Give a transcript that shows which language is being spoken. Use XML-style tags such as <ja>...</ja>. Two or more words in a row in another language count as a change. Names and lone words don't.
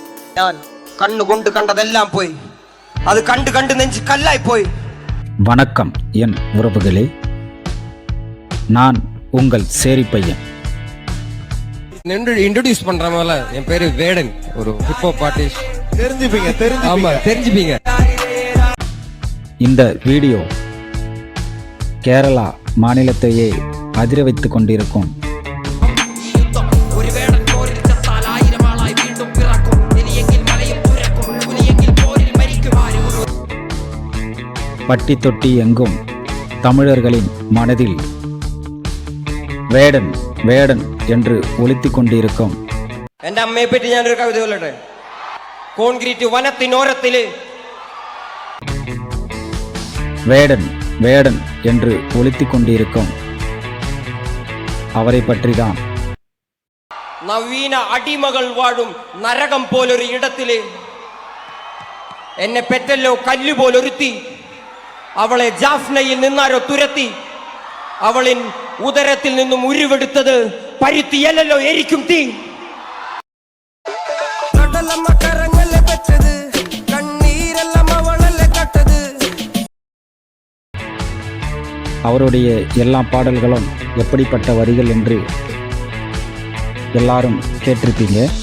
<ml>ഞാൻ കണ്ണുകൊണ്ട് കണ്ടതെല്ലാം പോയി. അത് കണ്ട് കണ്ട് നെഞ്ച് കല്ലായി പോയി.</ml> <ta>வணக்கம் என் உறவுகளே, நான் உங்கள் சேரி பையன். இன்ட்ரோடியூஸ் பண்ற மாதிரி என் பேரு வேடன், ஒரு</ta> <en>hip-hop artist.</en> <ta>தெரிஞ்சுப்பீங்க. இந்த வீடியோ கேரளா மாநிலத்தையே அதிர வைத்துக் கொண்டிருக்கும் பட்டி தொட்டி எங்கும் தமிழர்களின் மனதில் வேடன் வேடன் என்று ஒலித்துக் கொண்டிருக்கும்.</ta> <ml>എന്റെ അമ്മയെ പറ്റി ഞാനൊരു കവിത ചൊല്ലട്ടെ. കോൺക്രീറ്റ് വനത്തിനോരത്തില്</ml> <ta>வேடன் வேடன் என்று ஒலித்துக் கொண்டிருக்கும் அவரை பற்றிதான்.</ta> <ml>നവീന അടിമകൾ വാഴും നരകം പോലൊരു ഇടത്തില് എന്നെ പെറ്റല്ലോ കല്ലുപോലൊരുത്തി. അവളെ ജാഫ്നയിൽ നിന്നാരോ തുരത്തി. അവളിൻ ഉദരത്തിൽ നിന്നും ഉരുവെടുത്തത് പരുത്തിയല്ലോ എരിക്കും തീ.</ml> <ta>அவருடைய எல்லா பாடல்களும் எப்படிப்பட்ட வரிகள் என்று எல்லாரும் கேட்டிருப்பீங்க.</ta>